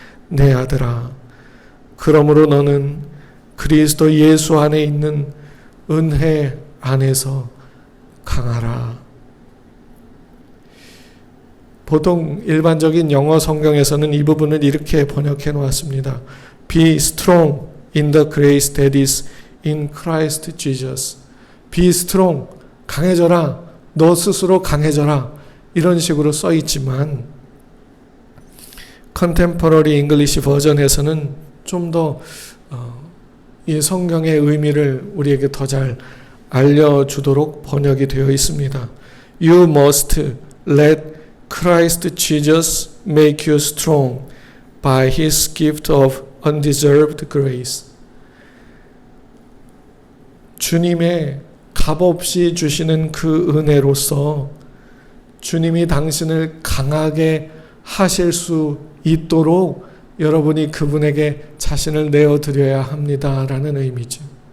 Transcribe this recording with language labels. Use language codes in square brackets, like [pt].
[ko] 내 아들아, 그러므로 너는 그리스도 예수 안에 있는 은혜 안에서 강하라. 보통 일반적인 영어 성경에서는 이 부분을 이렇게 번역해 놓았습니다. [en] Be strong in the grace that is in Christ Jesus. Be strong, [ko] 강해져라. 너 스스로 강해져라. 이런 식으로 써 있지만 컨템퍼러리 잉글리시 버전에서는 좀 더 이 성경의 의미를 우리에게 더 잘 알려주도록 번역이 되어 있습니다. [en] You must let Christ Jesus make you strong by His gift of undeserved grace. [ko] 주님의 값없이 주시는 그 은혜로서 주님이 당신을 강하게 하실 수 있도록 여러분이 그분에게 자신을 내어드려야 합니다라는 의미죠.